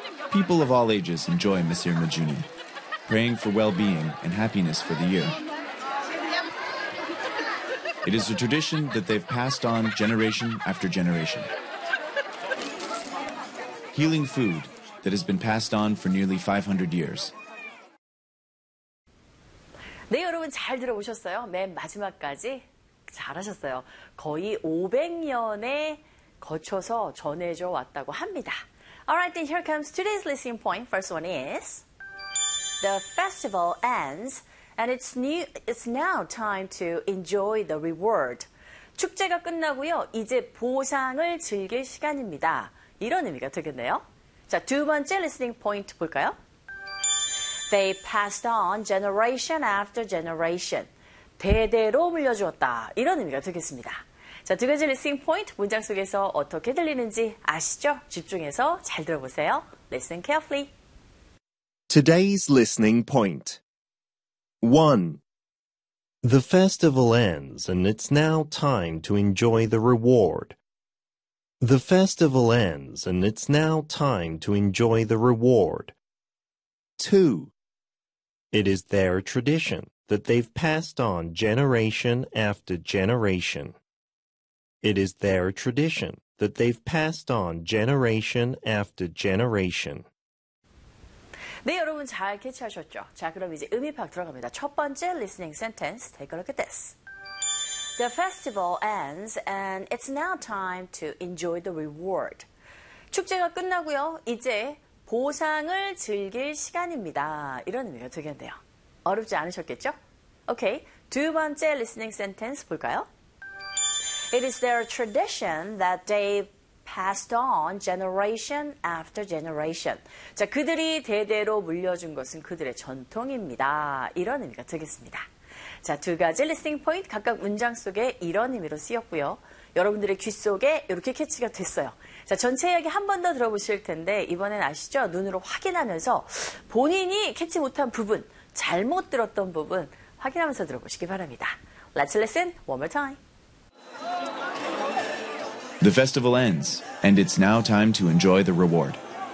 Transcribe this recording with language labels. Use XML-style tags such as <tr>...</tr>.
<en>People of all ages enjoy Monsieur Majuni, praying for well-being and happiness for the year. It is a tradition that they've passed on generation after generation. Healing food that has been passed on for nearly 500 years.</en> <ko>네, 여러분 잘 들어보셨어요? 맨 마지막까지 잘하셨어요. 거의 500년에 거쳐서 전해져 왔다고 합니다.</ko> <en>Alright, then here comes today's listening point. First one is, the festival ends and it's now time to enjoy the reward.</en> <ko>축제가 끝나고요. 이제 보상을 즐길 시간입니다. 이런 의미가 되겠네요. 자, 두 번째 listening point 볼까요?</ko> <en>They passed on generation after generation.</en> <ko>대대로 물려주었다. 이런 의미가 되겠습니다. 자, 두 가지 리스닝 포인트 문장 속에서 어떻게 들리는지 아시죠? 집중해서 잘 들어보세요.</ko> <en>Listen carefully. Today's listening point. 1. The festival ends and it's now time to enjoy the reward. The festival ends and it's now time to enjoy the reward. 2. It is their tradition that they've passed on generation after generation. It is their tradition that they've passed on generation after generation.</en> <ko>네, 여러분 잘 캐치하셨죠? 자, 그럼 이제 의미 파악 들어갑니다. 첫 번째</ko> <en>listening sentence, take a look at this. The festival ends and it's now time to enjoy the reward.</en> <ko>축제가 끝나고요, 이제 보상을 즐길 시간입니다. 이런 의미가 되겠네요. 어렵지 않으셨겠죠? Okay, 두 번째 listening sentence 볼까요?</ko> <en>It is their tradition that they passed on generation after generation.</en> <ko>자, 그들이 대대로 물려준 것은 그들의 전통입니다. 이런 의미가 되겠습니다. 자, 두 가지 리스닝 포인트 각각 문장 속에 이런 의미로 쓰였고요. 여러분들의 귀 속에 이렇게 캐치가 됐어요. 자, 전체 이야기 한 번 더 들어보실 텐데 이번엔 아시죠? 눈으로 확인하면서 본인이 캐치 못한 부분, 잘못 들었던 부분 확인하면서 들어보시기 바랍니다.</ko> <en>Let's listen one more time. The festival ends, and it's now time to enjoy the reward.</en>